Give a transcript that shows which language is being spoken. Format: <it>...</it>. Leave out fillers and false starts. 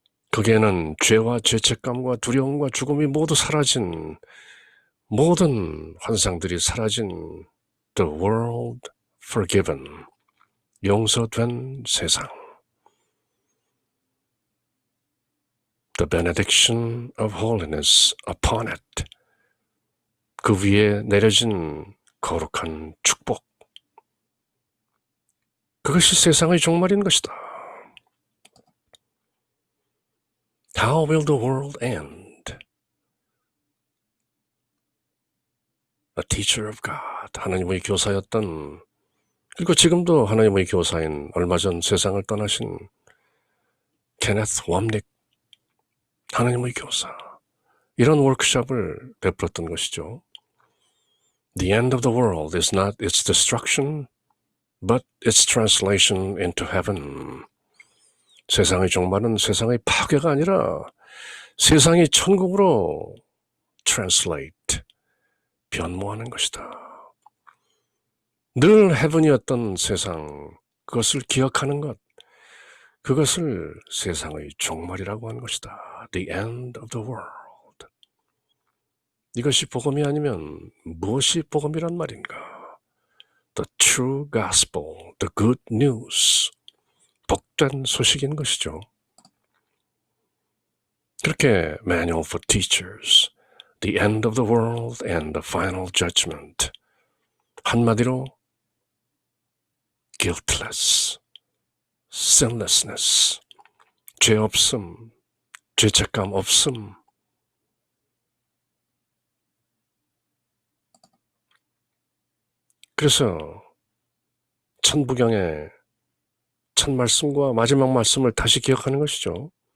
<ko>거기에는 죄와 죄책감과 두려움과 죽음이 모두 사라진, 모든 환상들이 사라진</ko> <en>The world forgiven,</en> <ko>용서된 세상.</ko> <en>The benediction of holiness upon it,</en> <ko>그 위에 내려진 거룩한 축복. 그것이 세상의 종말인 것이다.</ko> <en>How will the world end? A teacher of God,</en> <ko>하나님의 교사였던, 그리고 지금도 하나님의 교사인 얼마 전 세상을 떠나신 케네스 왑닉, 하나님의 교사, 이런 워크숍을 베풀었던 것이죠.</ko> <en>The end of the world is not its destruction, but its translation into heaven.</en> <ko>세상의 종말은 세상의 파괴가 아니라 세상이 천국으로 translate, 변모하는 것이다. 늘 heaven이었던 세상, 그것을 기억하는 것, 그것을 세상의 종말이라고 하는 것이다.</ko> <en>The end of the world.</en> <ko>이것이 복음이 아니면 무엇이 복음이란 말인가?</ko> <en>The true gospel, the good news,</en> <ko>복된 소식인 것이죠. 그렇게 Manual for Teachers, The End of the World and the Final Judgment, 한마디로</ko> <en>guiltless, sinlessness,</en> <ko>죄 없음, 죄책감 없음, 그래서 천부경의 첫 말씀과 마지막 말씀을 다시 기억하는 것이죠.</ko>